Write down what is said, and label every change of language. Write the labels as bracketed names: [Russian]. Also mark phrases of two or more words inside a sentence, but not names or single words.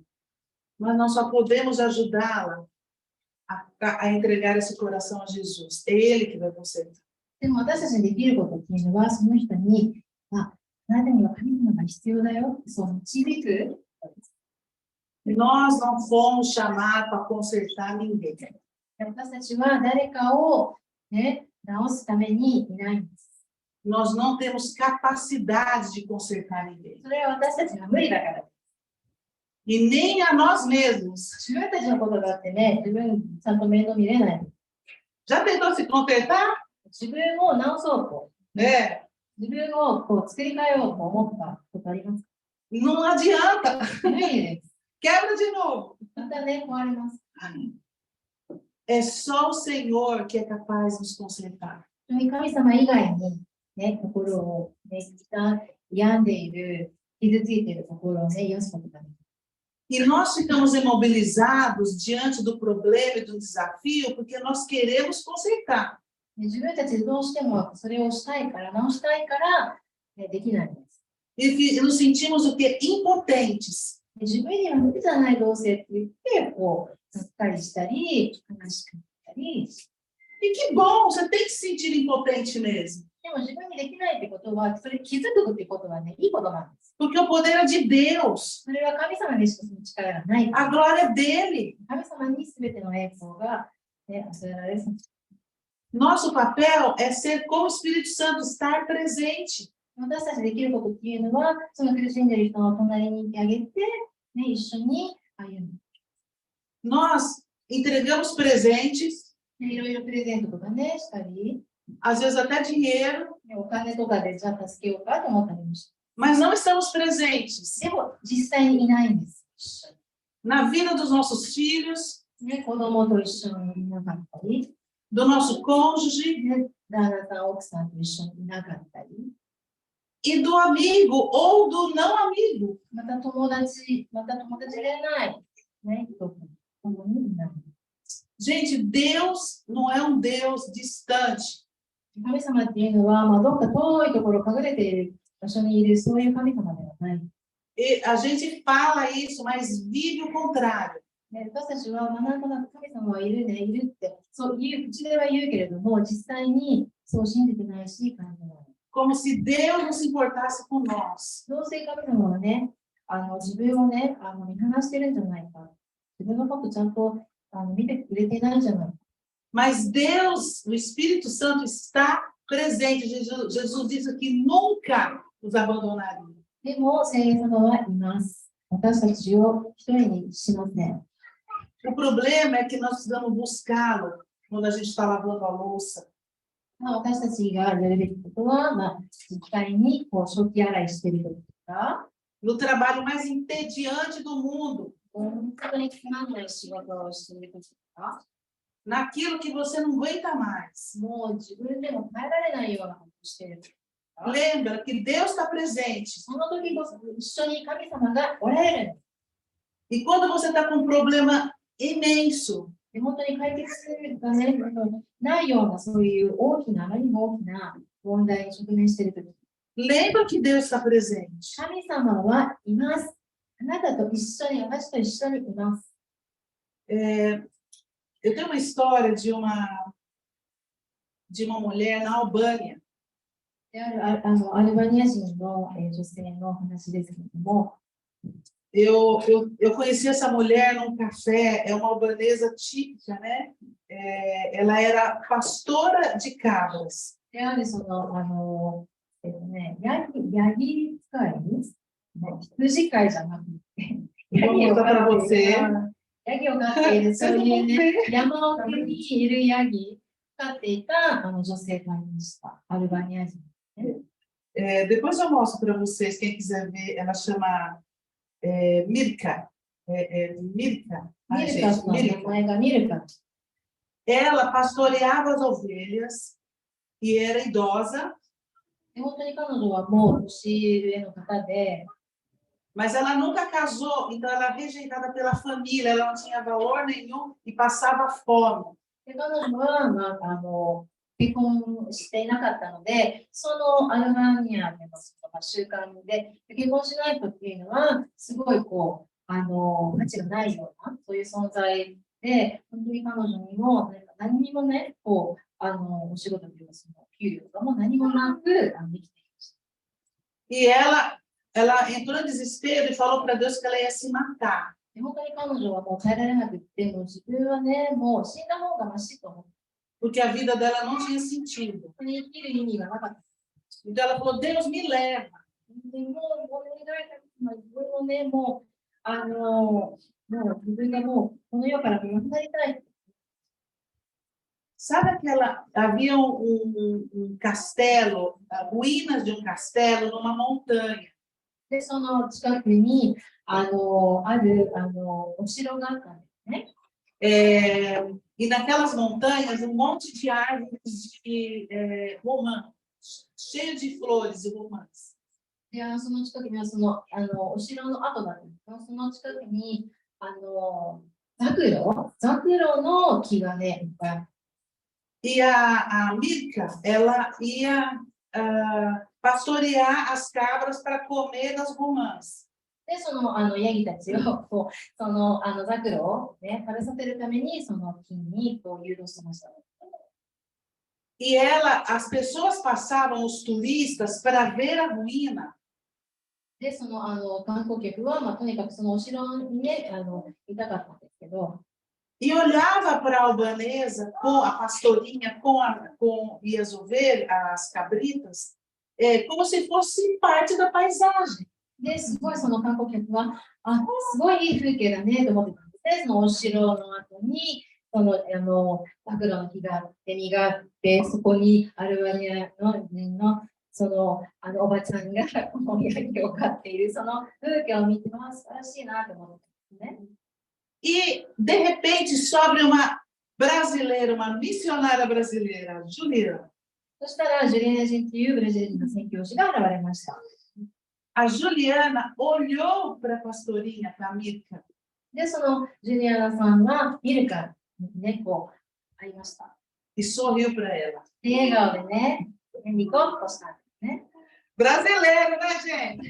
[Portuguese] Mas nós só podemos ajudá-la a entregar esse coração a Jesus. É Ele que vai consertar. [Japanese] でも私たちにできることっていうのは、その人に、あなたには神様が必要だよ、そう導く。 [Portuguese] Nós não fomos chamados para consertar ninguém. [Japanese] 私たちは誰かを、ね、直すためにいないんです。 [Portuguese] Nós não temos capacidade de consertar ninguém. [Japanese] それは私たちが無理だからです。 [Portuguese] e nem a nós mesmos. [Japanese] 自分たちのことがあってね、自分ちゃんと面倒見れない。 [Portuguese] Já tentou se contentar? [Japanese] 自分を直そうと、 [Portuguese] É, [Japanese] 自分をこう作り変えようと思ったことありますか？ [Portuguese] não adianta. [Japanese] ないです。 [Portuguese] Quebra de novo. [Japanese] またね、壊れます。 [Portuguese] É só o Senhor que é capaz de nos consertar. [Japanese] 神様以外に、ね、心を、ね、病んでいる、傷ついている心をね、癒すことができる。 [Portuguese] E nós ficamos imobilizados diante do problema e do desafio porque nós queremos consertar. [Japanese] 自分たちでどうしてもそれをしたいから、直したいから、ね、できないんです。 [Portuguese] E nos sentimos o quê? Impotentes. [Japanese] 自分には無理じゃないどうせって言って、こう、がっかりしたり、悲しくなったり。 [Portuguese] E que bom, você tem que se sentir impotente mesmo. [Japanese] でも自分にできないってことは、それ気づくってことはね、いいことなんです。 [Portuguese] Porque o poder é de Deus. [Japanese] それは神様にしかその力がない。 [Portuguese] A glória é dele. [Japanese] 神様に全ての栄光が、ね、与えられる。 [Portuguese] Nosso papel é ser como o Espírito Santo, estar presente. [Japanese] 私たちできることっていうのは、その苦しんでいる人の隣にいてあげて、ね、一緒に歩む。 [Portuguese] Nós entregamos presentes, [Japanese] いろいろプレゼントとかね、したり、 [Portuguese] às vezes até dinheiro, [Japanese] ね、お金とかでじゃあ助けようかと思ったりもして。 [Portuguese] mas não estamos presentes [Japanese] でも、実際にいないんです。一緒 [Portuguese] na vida dos nossos filhos, [Japanese] にね、子供と一緒にいなかったり、 [Portuguese] do nosso cônjuge [Japanese] ね、旦那さん、奥さんと一緒にいなかったり、 [Portuguese] e do amigo ou do não amigo. [Japanese] また友達でない、ね、人と共にいない。 [Portuguese] Gente, Deus não é um Deus distante. [Japanese] 神様っていうのは、まあ、どっか遠いところ、隠れている場所にいる、そういう神様ではない。 [Portuguese] E a gente fala isso, mas vive o contrário. [Japanese] ね、私たちは、まあ、なんとなく神様はいるね、いるって、そう言う、口では言うけれども、実際にそう信じてないし、感じない。 [Portuguese] Como se Deus não se importasse com nós. [Japanese] どうせ神様はね、自分をね、見放してるんじゃないか。自分のことちゃんと見てくれてないんじゃないか。 [Portuguese] Mas Deus, o Espírito Santo está presente. Jesus disse que nunca nos abandonaria. [Japanese] でも、聖霊様はいます。私たちを一人にしません。 [Portuguese] O problema é que nós precisamos buscá-lo quando a gente está lavando a louça. [Japanese] まあ、私たちがやるべきことは、まあ、実際にこう食器洗いしているとか、 [Portuguese] No trabalho mais entediante do mundo. [Japanese] 本当につまんない仕事をしているとか、 [Portuguese] Naquilo que você não aguenta mais. [Japanese] もう自分でも耐えられないようなことをしているとか、 [Portuguese] Lembra que Deus está presente. [Japanese] その時こそ一緒に神様がおられるんです。 [Portuguese] E quando você está com um problema imenso, [Japanese] で本当に解決が、ね、ないような、そういう大きな、あまりにも大きな問題に直面しているとき、 [Portuguese] lembra que Deus está presente. [Japanese] 神様はいます。あなたと一緒に、私と一緒にいます。 [Portuguese] Eu tenho uma história de uma mulher na Albânia. [Japanese] でアルバニア人の女性の話ですけれども、 [Portuguese] Eu conheci essa mulher num café, é uma albanesa típica, né? Ela era pastora de cabras. [Japanese] であるその、ヤギ使い、羊飼いじゃなくて、ヤギを飼っている、そういうね、山奥にいるヤギ飼っていた女性がいました。アルバニア人。 [Portuguese] Depois eu mostro para vocês, quem quiser ver, ela chama Mirka. Mirka. Ai, gente, Mirka. Ela pastoreava as ovelhas e era idosa. [Japanese] 本当に彼女はもう年上の方で、 [Portuguese] mas ela nunca casou, então ela era rejeitada pela família, ela não tinha valor nenhum e passava fome. [Japanese] で彼女は、まあ、結婚していなかったので、そのアルバニアでの習慣で結婚しないとっていうのは、すごいこう価値がないような、そういう存在で、本当に彼女にも何にもね、こうお仕事というか、その給料とかも何もなくできていました。 [Portuguese] E ela entrou em desespero e falou para Deus que ela ia se matar. [Japanese] 本当に彼女はもう耐えられなくて、もう自分はね、もう死んだ方がましと思って。 [Portuguese] Porque a vida dela não tinha sentido. [Japanese] 生きる意味がなかった。 [Portuguese] Então ela falou, Deus me leva. [Japanese] でもうお願いだけど、自分をね、もうもう自分がもうこの世からもう離れたい。 [Portuguese] Sabe havia castelo, ruínas de um castelo numa montanha. [Japanese] で、その近くに、ある、お城があったんですね。 [Portuguese] E naquelas montanhas, um monte de árvores romãs, cheio de flores e romãs. [Japanese] で、その近くにはお城の跡だったんですけど、その近くに、ザクロの木がね、いっぱいあって。 [Portuguese] E a Milca, ela ia pastorear as cabras para comer das romãs. [Japanese] で、ヤギたちをこうザクロを、ね、食べさせるために、その木にこう誘導してました。 [Portuguese] E as pessoas passavam, os turistas, para ver a ruína. [Japanese] で、観光客は、とにかくそのお城にね、いたかったんですけど、 [Portuguese] E olhava para a albanesa com a pastorinha, e as ovelhas, as cabritas, como se fosse parte da paisagem. [Japanese] で、すごいその観光客は、すごいいい風景だねと思ってたんですね。そのお城の後に、ザクロの木があって、実があって、そこにアルバニアのおばちゃんがヤギを飼っている、その風景を見て、素晴らしいなと思ってたんですね。 [Portuguese] E, de repente, sobre uma brasileira, uma missionária brasileira, Juliana. [Japanese] そしたら、ジュリアナ人というブラジル人の宣教師が現れました。 [Portuguese] A Juliana olhou para a pastorinha, para a Milca. [Japanese] で、そのジュリアナさんはミルカにね、こう会いました。 [Portuguese] E sorriu para ela. [Japanese] で、笑顔でね、ニコッとしたんですね。 [Portuguese] Brasileiro, né, gente?